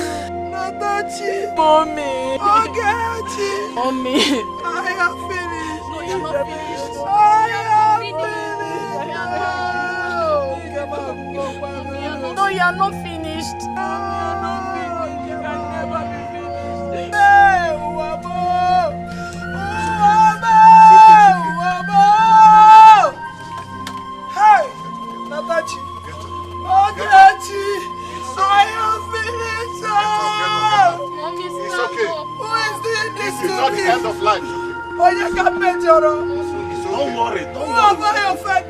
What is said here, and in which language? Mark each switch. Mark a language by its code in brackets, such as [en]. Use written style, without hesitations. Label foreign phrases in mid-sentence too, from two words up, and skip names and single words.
[en] Natachi. Mommy. Ogachi. Mommy. I am finished. No, you're not finished. I am finished. No, you're not finished. You can never be finished. Hey, Wabo! Wabo! Hey, Natachi. Ogachi. I am finished. Mommy, It's okay. Who is doing this This to is not me? the end of life. Oh, you can measure. Don't worry. Who have I offended?